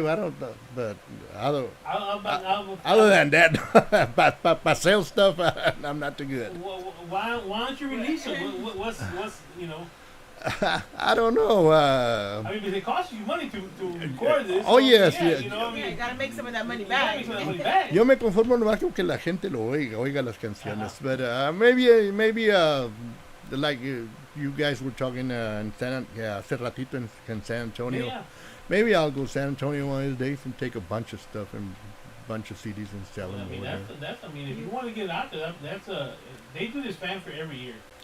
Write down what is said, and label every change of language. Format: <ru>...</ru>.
<en>But other than that,</en> <es>para</es> <en>sell stuff, I'm not too good. Why don't you release them? What's you know? I don't know. I mean, because it costs you money to record this. Oh, yes. Yeah, you know, you gotta make some of that money back.</en> <es>Yo me conformo nomás con que la gente lo oiga las canciones.</es> <en>But maybe like you guys were talking in</en> <es>hace ratito</es> <en>in San Antonio. Yeah. Maybe I'll go to San Antonio one of these days and take a bunch of stuff and a bunch of CDs and sell them. I mean, I mean, if you want to get it out there, they do this fan for every year.</en>